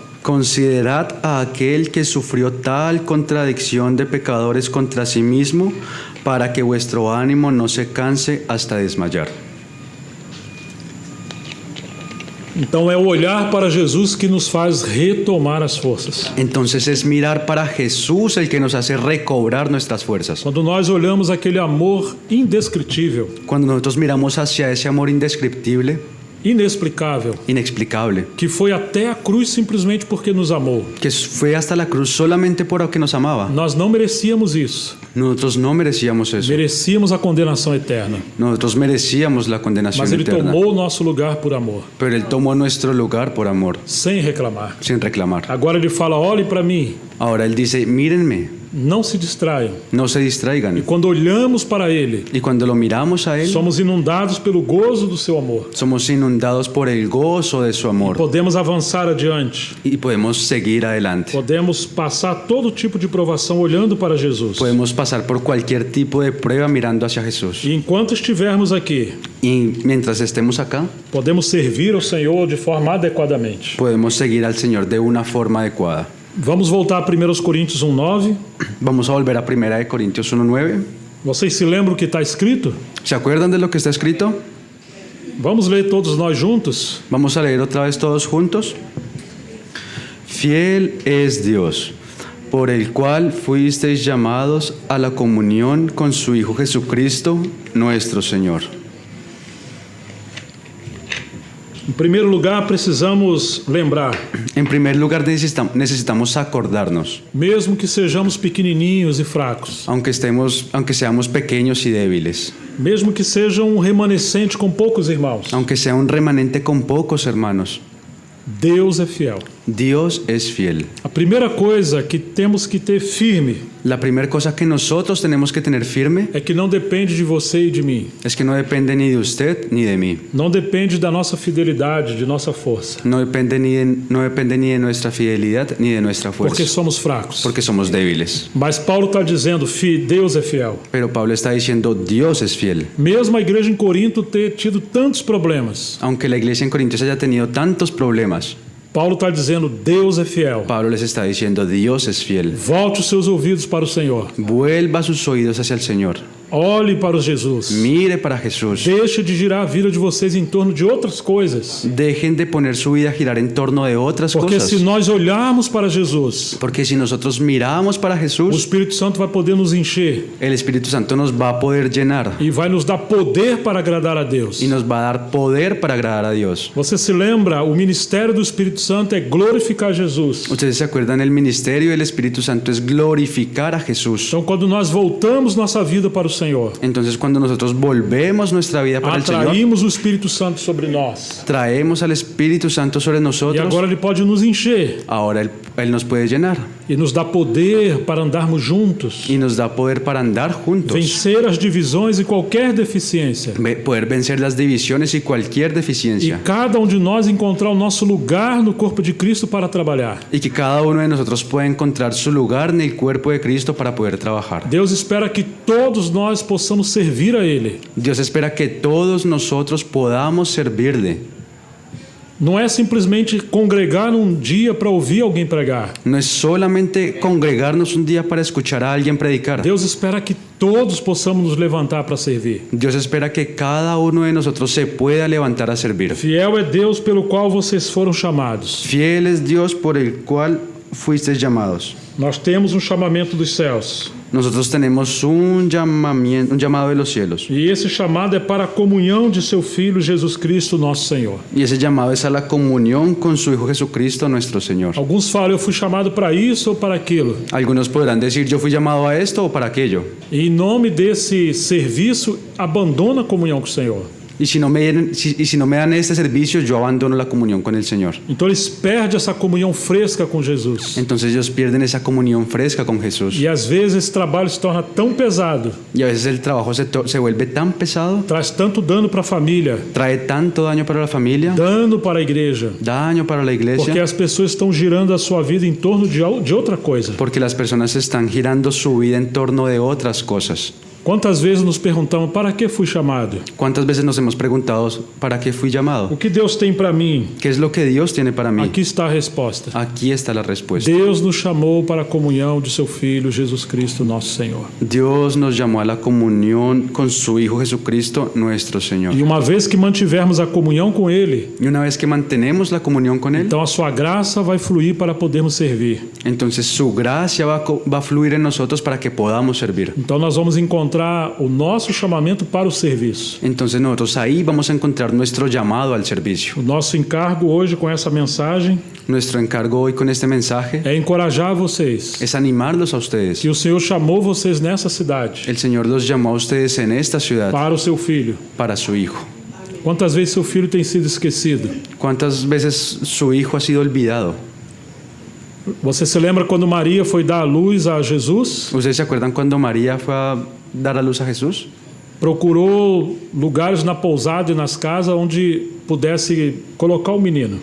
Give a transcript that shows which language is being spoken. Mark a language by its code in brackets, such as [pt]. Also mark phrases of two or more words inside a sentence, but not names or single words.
[es] Considerad a aquel que sufrió tal contradicción de pecadores contra sí mismo, para que vuestro ánimo no se canse hasta desmayar. [pt] Então é o olhar para Jesus que nos faz retomar as forças. [es] Entonces es mirar para Jesús el que nos hace recobrar nuestras fuerzas. [pt] Quando nós olhamos aquele amor indescritível, [es] Cuando nosotros miramos hacia ese amor indescriptible, [pt] inexplicável, [es] inexplicable, [pt] que foi até a cruz simplesmente porque nos amou. [es] que fue hasta la cruz solamente por que nos amaba. [pt] Nós não merecíamos isso. [es] Nosotros no merecíamos eso. [pt] Merecíamos a condenação eterna. [es] Nosotros merecíamos la condenación [pt] Mas Ele [es] eterna. [pt] tomou o nosso lugar por amor, [es] Pero Él tomó nuestro lugar por amor, [pt] sem reclamar. [es] sin reclamar. [pt] Agora Ele fala, olhe para mim, [es] Ahora Él dice, mírenme, [pt] não se distraiam. [es] no se [pt] E [es] distraigan. [pt] quando olhamos para Ele, [es] Y cuando lo miramos a Él, [pt] somos inundados pelo gozo do seu amor. [es] somos inundados por el gozo de su amor [pt] Podemos avançar adiante. [es] y podemos seguir adelante. [pt] Podemos passar todo tipo de provação olhando para Jesus. [es] Podemos pasar por cualquier tipo de prueba mirando hacia Jesús. [pt] E enquanto estivermos aqui, [es] Y mientras estemos acá, [pt] podemos servir ao Senhor de forma adequadamente. [es] podemos seguir al Señor de una forma adecuada. [pt] Vamos voltar a 1 Coríntios 1:9. [es] Vamos a volver a 1 Corintios 1:9. [pt] Vocês se lembram o que está escrito? [es] ¿Se acuerdan de lo que está escrito? [pt] Vamos ler todos nós juntos? [es] Vamos a leer otra vez todos juntos. Fiel es Dios, por el cual fuisteis llamados a la comunión con su Hijo Jesucristo, nuestro Señor. [pt] Em primeiro lugar, precisamos lembrar, [es] En primer lugar, necesitamos acordarnos, [pt] mesmo que sejamos pequenininhos e fracos, [es] aunque seamos pequeños y débiles, [pt] mesmo que seja remanescente com poucos irmãos, [es] aunque sea un remanente con pocos hermanos, [pt] Deus é fiel. [es] Dios es fiel. [pt] A primeira coisa que temos que ter firme [es] La primera cosa que nosotros tenemos que tener firme [pt] é que não depende de você e de mim. [es] es que no depende ni de usted ni de mí. [pt] Não depende da nossa fidelidade, de nossa força, [es] No depende ni de nuestra fidelidad ni de nuestra [pt] porque [es] fuerza, [pt] somos fracos. [es] porque somos débiles. [pt] Mas Paulo está dizendo, Deus é fiel. [es] Pero Pablo está diciendo, Dios es fiel. [pt] Mesmo a igreja em Corinto ter tido tantos problemas, [es] Aunque la iglesia en Corintios haya tenido tantos problemas, [pt] Paulo está dizendo, Deus é fiel. [es] Pablo les está diciendo, Dios es fiel. [pt] Volte os seus ouvidos para o Senhor. [es] Vuelva sus oídos hacia el Señor. [pt] Olhe para o Jesus. [es] Mire para Jesús. [pt] Deixe de girar a vida de vocês em torno de outras coisas. [es] Dejen de poner su vida a girar en torno de otras [pt] Porque [es] cosas. [pt] se nós olharmos para Jesus, [es] Porque si nosotros miramos para [pt] o [es] Jesús, [pt] Espírito Santo vai poder nos encher [es] el Espíritu Santo nos va a poder llenar [pt] e vai nos dar poder para agradar a Deus. [es] y nos va a dar poder para agradar a Dios. [pt] Você se lembra, o ministério do Espírito Santo é glorificar Jesus. [es] Ustedes se acuerdan, el ministerio del Espíritu Santo es glorificar a Jesús. [pt] Então, quando nós voltamos nossa vida para o Senhor, [es] Entonces, cuando nosotros volvemos nuestra vida para el Señor, [pt] atraímos o Espírito Santo sobre nós. [es] traemos al Espíritu Santo sobre [pt] E [es] nosotros. [pt] agora Ele pode nos encher [es] Ahora él nos puede llenar [pt] e nos dá poder para andarmos juntos, [es] y nos da poder para andar juntos, [pt] vencer as divisões e qualquer deficiência. [es] poder vencer las divisiones y cualquier [pt] E [es] deficiencia, [pt] cada de nós encontrar o nosso lugar no corpo de Cristo para trabalhar. [es] y que cada uno de nosotros pueda encontrar su lugar en el cuerpo de Cristo para poder trabajar. [pt] Deus espera que todos nós possamos servir a Ele. [es] Dios espera que todos nosotros podamos servirle. [pt] Não é simplesmente congregar dia para ouvir alguém pregar. [es] No es solamente congregarnos un día para escuchar a alguien predicar. [pt] Deus espera que todos possamos nos levantar para servir. [es] Dios espera que cada uno de nosotros se pueda levantar a servir. [pt] Fiel é Deus pelo qual vocês foram chamados. [es] Fiel es Dios por el cual fuisteis llamados. [pt] Nós temos chamamento dos céus. [es] Nosotros tenemos un llamado de los cielos. [pt] E esse chamado é para a comunhão de seu Filho Jesus Cristo, nosso Senhor. [es] Y ese llamado es a la comunión con su Hijo Jesucristo, nuestro Señor. [pt] Alguns falam, eu fui chamado para isso ou para aquilo. [es] Algunos podrán decir, yo fui llamado a esto o para aquello. [pt] E em nome desse serviço, abandona a comunhão com o Senhor. [es] Y si no me dan este servicio, yo abandono la comunión con el Señor. [pt] Então eles perdem essa comunhão fresca com Jesus. [es] Entonces ellos pierden esa comunión fresca con Jesús. [pt] E às vezes esse trabalho se torna tão pesado, [es] Y a veces el trabajo se vuelve tan pesado, [pt] traz tanto dano para a família, [es] trae tanto daño para la familia, [pt] dano para a igreja, [es] daño para la [pt] porque [es] iglesia, [pt] as pessoas estão girando a sua vida em torno de outra coisa. [es] porque las personas están girando su vida en torno de otras cosas. [pt] Quantas vezes nos perguntamos, para que fui chamado? [es] ¿Cuántas veces nos hemos preguntado, ¿para qué fui llamado? [pt] O que Deus tem para mim? [es] ¿Qué es lo que Dios tiene para mí? [pt] Aqui está a resposta. [es] Aquí está la respuesta. [pt] Deus nos chamou para a comunhão de seu Filho, Jesus Cristo, nosso Senhor. [es] Dios nos llamó a la comunión con su Hijo Jesucristo, nuestro Señor. [pt] E uma vez que mantivermos a comunhão com Ele, [es] Y una vez que mantenemos la comunión con Él, [pt] então a sua graça vai fluir para podermos servir. [es] entonces su gracia va a fluir en nosotros para que podamos servir. [pt] Então nós vamos encontrar o nosso chamamento para o serviço. [es] Entonces nosotros ahí vamos a encontrar nuestro llamado al servicio. [pt] O nosso encargo hoje com essa mensagem [es] Nuestro encargo hoy con este mensaje [pt] é encorajar vocês [es] es animarlos a ustedes. [pt] que o Senhor chamou vocês nessa cidade [es] El Señor los llamó a ustedes en esta ciudad [pt] para o seu filho. [es] para su Hijo. [pt] Quantas vezes seu filho tem sido esquecido? [es] ¿Cuántas veces su Hijo ha sido olvidado? [pt] Você se lembra quando Maria foi dar a luz a Jesus? [es] ¿Ustedes se acuerdan cuando María fue a dar a luz a Jesús? [pt] Procurou lugares na pousada e nas casas onde pudesse colocar o menino.